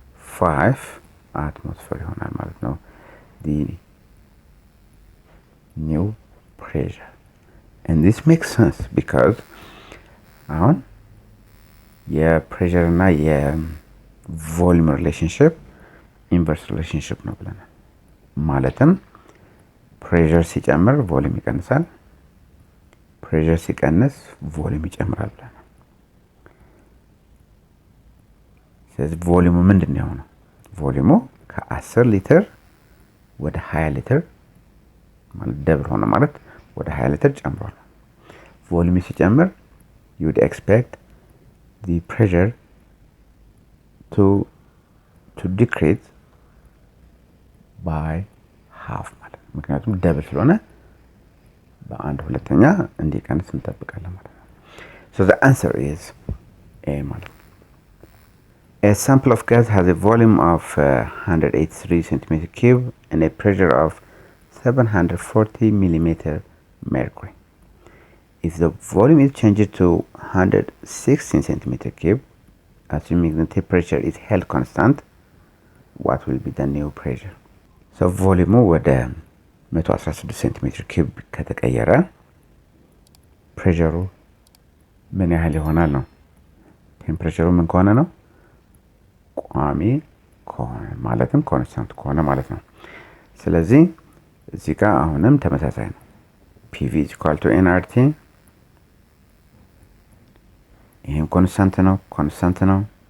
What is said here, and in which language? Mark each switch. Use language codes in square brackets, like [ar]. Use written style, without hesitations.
[en] 0.5 atmosphere [am] ይሆናል ማለት ነው። [en] the new pressure. And this makes sense because [am] አሁን የፕሬሸር እና የቮሊዩም ሪሌሽንሺፕ ኢንቨርስ ሪሌሽንሺፕ ነው ብለናል። ማለትም ፕሬሸር ሲጨምር ቮሊዩም ይቀንሳል፣ ፕሬሸር ሲቀንስ ቮሊዩም ይጨምራል ብለናል። ስለዚህ ቮሊዩሙ ምንድን ነው የሆነው? ቮሊዩሙ ከ10 ሊትር ወደ 20 ሊትር ማለት ደብል ሆነ ማለት ወደ 20 ሊትር ጨምሯል። ቮሊዩም ሲጨምር [en] you would expect the pressure to decrease by half [am] ማለት ነው። ምክንያቱም ደብል ስለሆነ በአንድ ሁለተኛ እንዲቀንስ እንጠብቃለን ማለት ነው። [en] So the answer is A [am] ማለት ነው። [en] A sample of gas has a volume of 183 centimeter cube and a pressure of 740 millimeter mercury. If the volume is changed to 116 centimeter cube, assuming the temperature is held constant, what will be the new pressure? [am] So volume ወደ 116 [en] centimeter cube [am] ከተቀየረ ፕሬሸሩ ምን ያህል ይሆናል ነው? ቴምፕሬቸሩ ምን ከሆነ ነው? ቋሚ ከሆነ ማለትም ኮንስታንት ከሆነ ማለት ነው። ስለዚህ እዚህ ጋር አሁንም ተመሳሳይ ነው። [en] PV is equal to nRT [am] ይሄም ኮንስታንት ነው